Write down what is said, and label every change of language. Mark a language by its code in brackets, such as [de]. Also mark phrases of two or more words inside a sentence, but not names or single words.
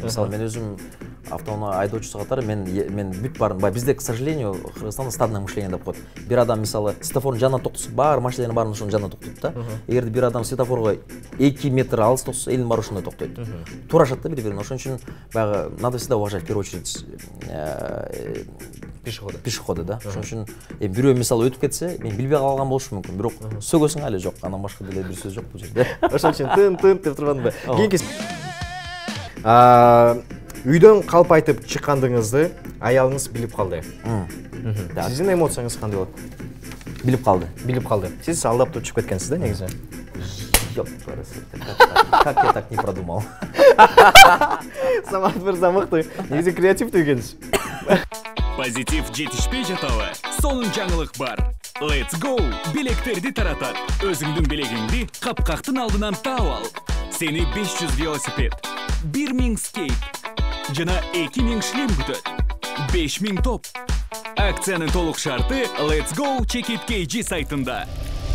[ky] Мисалы мен өзүм автоунаа айдоочусу катары мен бүт баарын, бизде, [ru] к сожалению, [ky] Кыргызстанда [ru] стадное мышление [ky] деп коет. Бир адам мисалы светофордун жанына токтосо, бар машиналардын баарын ошонун жанына токтойт да. Эгерде бир адам светофорго 2 метр алыс токтосо, элдин баары ошондой токтойт. Туурашат да бири-бирин. Ошон үчүн баягы [ru] надо всегда уважать в первую очередь пешеходы [ky] да. Ошон үчүн бирөө мисалы өтүп кетсе, мен билбей калган болушум мүмкүн, бирок сөгөсүң али жок, андан башка деле бир сөз жок бул жерде. Ошон үчүн тын деп турбадымбы? Кийинки үйдөн калп айтып чыккандыгыңызды аялыңыз билип калды. Сиздин эмоцияңыз кандай болот? Билип калды. Сиз алдап чыгып кеткенсиз да негизи. [ru] Ёп, как я так не продумал. [ky] Самат мырза мыкты. Негизи креативдүү экенсиз. Позитив жетишпей жатабы? Сонун жаңылык бар. [en] Let's go! [ky] Билектерди таратат. Өзүңдүн билегиңди капкактын алдынан таап ал. Сени 500 велосипед, 1000 скейт жана 2000 шлем күтөт. 5000 топ. Акциянын толук шарты Let's Go Check It KG сайтында.